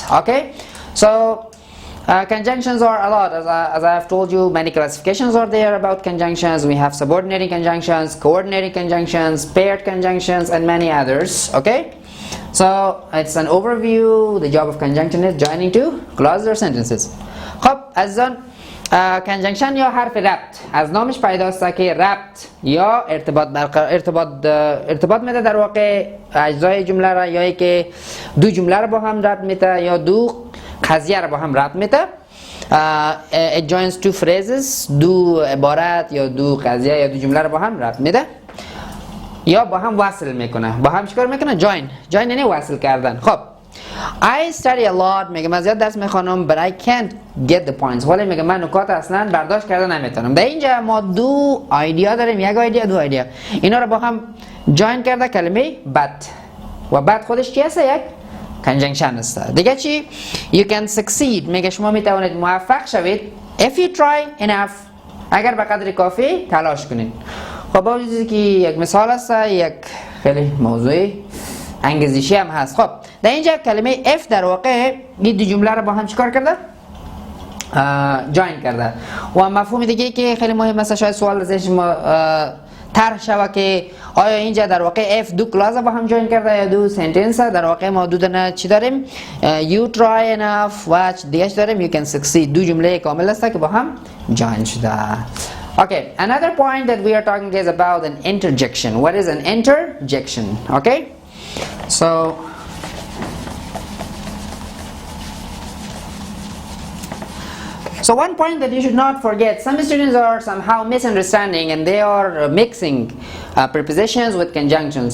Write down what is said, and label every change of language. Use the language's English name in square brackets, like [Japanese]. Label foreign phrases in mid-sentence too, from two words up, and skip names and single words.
[English] Okay, so conjunctions are a lot, as I have told you. Many classifications are there about conjunctions. We have subordinating conjunctions, coordinating conjunctions, paired conjunctions, and many others. Okay, so it's an overview. The job of conjunction is joining two clauses or sentences. [Persian] خب از آن conjunction یا حرف ربط از نامش پیداست که ربط یا ارتباط میده در واقع اجزای جمله را، یا که دو جمله را با هم ربط میده یا دو قضیه را با هم ربط میده. [English] It joins two phrases، [Persian] دو عبارت یا دو قضیه یا دو جمله را با هم ربط میده یا با هم وصل میکنه. با هم چیکار میکنه؟ join یعنی وصل کردن. خب [English] I study a lot، [Persian] میگه من زیاد درس میخوانم [English] but I can't get the points، [Persian] ولی میگه من نکات اصلا برداشت کردن نمیتونم. در اینجا ما دو ایدیا داریم، یک ایدیا دو ایدیا، اینا رو با هم جوین کرده کلمه but، و بعد خودش چی هست؟ یک conjunction است. دیگه چی؟ [English] you can succeed، [Persian] میگه شما میتوانید موفق شوید [English] if you try enough، [Persian] اگر به قدر کافی تلاش کنید. خب با وجودی که یک مثال است، یک خیلی موضوعی انگیزشی هم هست. خب در اینجا کلمه if در واقع این دو جمله رو با هم چیکار کرده؟ جوین کرده. و مفهوم دیگه که خیلی مهم است، شاید سوال ازش ما طرح شود که آیا اینجا در واقع if دو کلاس با هم جوین کرده یا دو سنتنس؟ در واقع ما دو دونه چی داریم؟ [English] you try enough [Persian] و دیگه چی داریم؟ [English] you can succeed. [Persian] دو جمله کامل است که با هم جوین شده. [English] Okay, another point that we are talking is about an interjection. What is an interjection? Okay, so one point that you should not forget, some students are somehow misunderstanding and they are mixing prepositions with conjunctions.